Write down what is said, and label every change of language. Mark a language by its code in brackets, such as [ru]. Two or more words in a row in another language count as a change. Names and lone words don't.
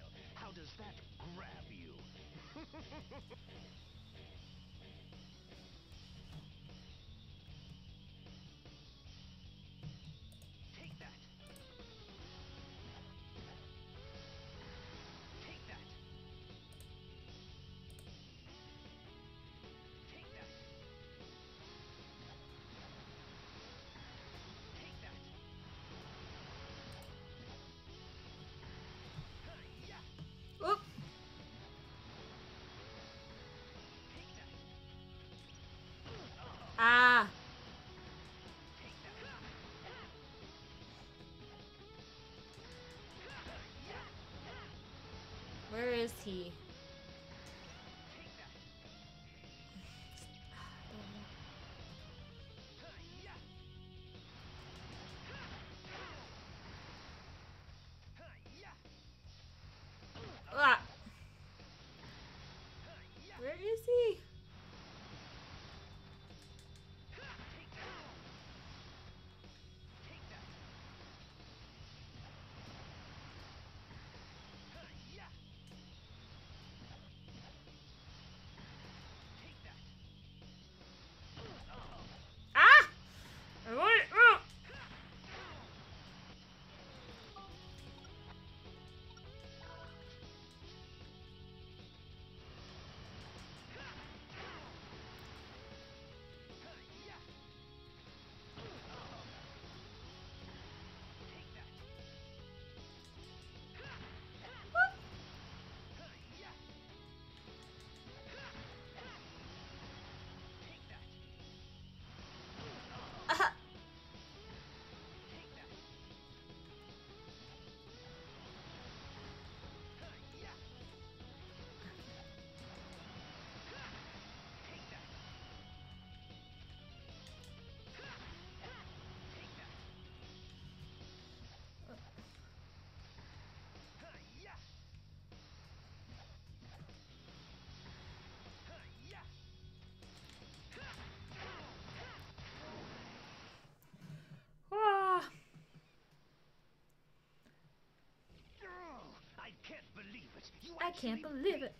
[en] How does that grab you? Take that. Take that. Take that. Take that. Hi-ya! Oop. Take that. Ah. Take that. Where is he? Take that. Hi-ya! Hi-ya! Ah. Hi-ya! Where is he? Take that. Take that. Hi-ya! Take that. Ah! I want it. Oh. Hi-ya! Take that. Hi-ya! Take that. Ah. Take that. Hi-ya! Take that. Take that. Hi-ya! Hi-ya! Ah. Oh, I can't believe it. You I can't actually believe beat it.